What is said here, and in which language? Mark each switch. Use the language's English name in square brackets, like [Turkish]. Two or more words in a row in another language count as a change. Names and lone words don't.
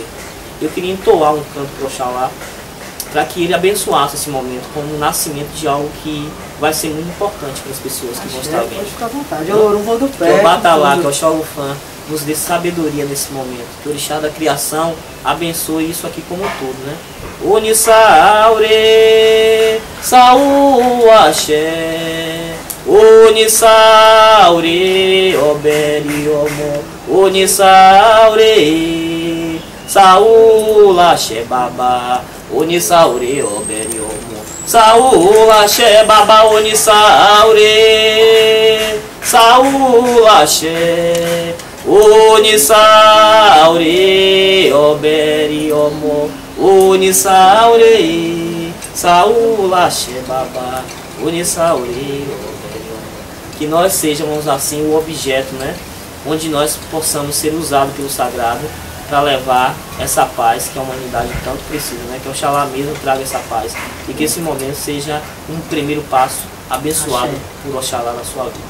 [Portuguese] Eu queria entoar um canto para Oxalá, para que ele abençoasse esse momento como o nascimento de algo que vai ser muito importante para as pessoas que vão estar vendo. Pode ficar à vontade. Eu vou do pé. Que o Batalá, que é o Xalufã, nos dê sabedoria nesse momento. Que o orixá da criação abençoe isso aqui como um todo, né? [Yoruba] Onissaure, Saú Axé, Onissaure, Oberi Omo, Onissaure, Saú Axé Baba, Onissaure, Oberi Omo, Saú Axé Baba, Onissaure, Saú Axé, Onissaure, Oberi Omo, Onissaure, Saú Axé Baba, Onissaure, Oberi Omo. [Portuguese] Que nós sejamos assim o objeto, né? Onde nós possamos ser usados pelo sagrado para levar essa paz que a humanidade tanto precisa, né? Que Oxalá mesmo traga essa paz e que esse momento seja um primeiro passo abençoado por Oxalá na sua vida.